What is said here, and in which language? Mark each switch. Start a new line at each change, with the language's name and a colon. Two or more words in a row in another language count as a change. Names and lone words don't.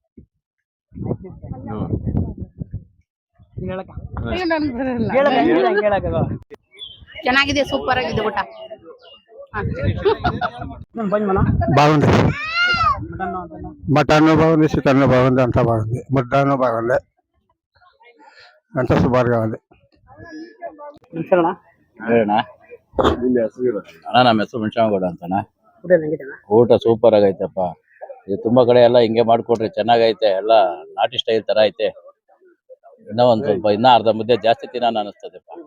Kannada: ಚೆನ್ನಾಗಿದೆ, ಸೂಪರ್ ಆಗಿದೆ ಊಟ.
Telugu: బాగుంది. మటన్ బాగుంది, చికెన్ బాగుంది, అంతా బాగుంది. ముద్దను బాగుంది, అంతా సూపర్గా ఉంది.
Kannada: ಅಣ್ಣ ನಮ್ಮ ಹೆಸರು ಮುಂಚಾಮಗೌಡ ಅಂತಣ್ಣ. ಊಟ ಸೂಪರ್ ಆಗೈತಪ್ಪ. ಇದು ತುಂಬಾ ಕಡೆ ಎಲ್ಲ ಹಿಂಗೆ ಮಾಡ್ಕೊಡ್ರಿ, ಚೆನ್ನಾಗೈತೆ. ಎಲ್ಲ ನಾಟಿ ಸ್ಟೈಲ್ ತರ ಐತೆ. ಇನ್ನೂ ಒಂದ್ ಸ್ವಲ್ಪ ಅರ್ಧ ಮುದ್ದೆ ಜಾಸ್ತಿ ತಿನ್ನೋಣ ಅನಿಸ್ತದಪ್ಪ.